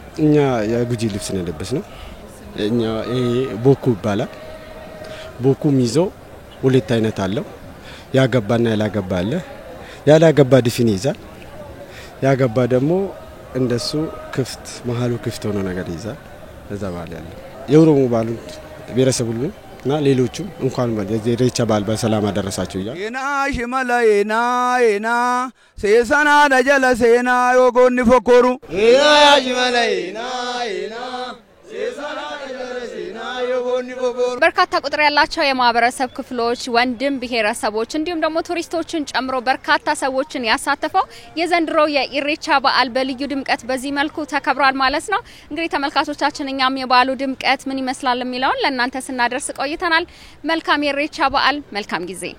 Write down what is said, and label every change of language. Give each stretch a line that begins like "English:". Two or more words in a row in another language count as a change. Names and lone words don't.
Amharic: እኛ የጉጂ ልብስ ነው የለበስነው። እኛ ቦኩ ይባላል። ቦኩም ይዞ ሁለት አይነት አለው። ያገባና ያላገባ አለ። ያላገባ ድፍን ይዛል። ያገባ ደግሞ እንደሱ ክፍት መሃሉ ክፍት ሆኖ ነገር ይዛል። እዛ ባል ያለ የኦሮሞ ባሉ ብሔረሰብ ሁሉ እና ሌሎቹም እንኳን ኢሬቻ በዓል በሰላም አደረሳችሁ ይላል። ኢና ሽመላይና ኢና ሴሰና ደጀለ ሴና ዮጎኒ ፎኮሩ ኢና ሽመላይና ኢና ሴሰና ደጀለ ሴና ዮጎኒ ፎኮሩ በርካታ ቁጥር ያላቸው የማህበረሰብ ክፍሎች ወንድም ብሔረሰቦች እንዲሁም ደግሞ ቱሪስቶችን ጨምሮ በርካታ ሰዎችን ያሳተፈው የዘንድሮ የኢሬቻ በዓል በልዩ ድምቀት በዚህ መልኩ ተከብሯል ማለት ነው። እንግዲህ ተመልካቾቻችን እኛም የበዓሉ ድምቀት ምን ይመስላል የሚለውን ለእናንተ ስናደርስ ቆይተናል። መልካም የኢሬቻ በዓል፣ መልካም ጊዜ።